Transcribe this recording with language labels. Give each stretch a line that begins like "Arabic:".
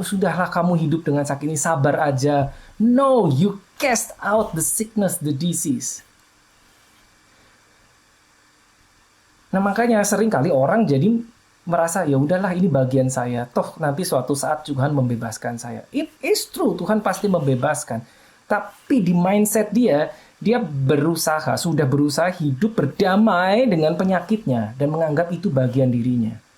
Indonesian: Sudahlah kamu hidup dengan sakit ini, sabar aja.
English: No, you cast out the sickness, the disease.
Indonesian: Nah makanya sering kali orang jadi merasa ya udahlah ini bagian saya. Toh nanti suatu saat Tuhan membebaskan saya.
English: It is true,
Indonesian: Tuhan pasti membebaskan. Tapi di mindset dia sudah berusaha hidup berdamai dengan penyakitnya dan menganggap itu bagian dirinya.